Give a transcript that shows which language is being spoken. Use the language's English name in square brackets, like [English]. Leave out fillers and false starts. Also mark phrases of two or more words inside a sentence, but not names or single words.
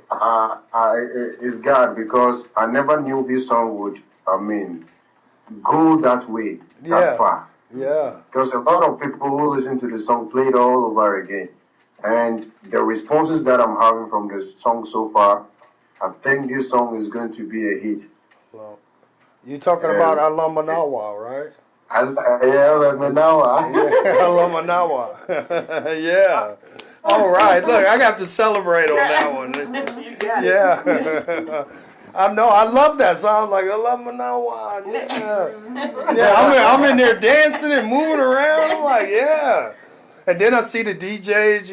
[English] It's God, because I never knew this song would, go that way, that far. Yeah. Because a lot of people who listen to the song play it all over again. And the responses that I'm having from the song so far, I think this song is going to be a hit. Well, you're talking about Ele Me Nawoa, right? Ele Me Nawoa. Ele Me Nawoa. Yeah. All right. Look, I got to celebrate on that one. You got it. I know. I love that song. Like, Ele Me Nawoa. Yeah. I'm in there dancing and moving around. I'm like, yeah. And then I see the DJs.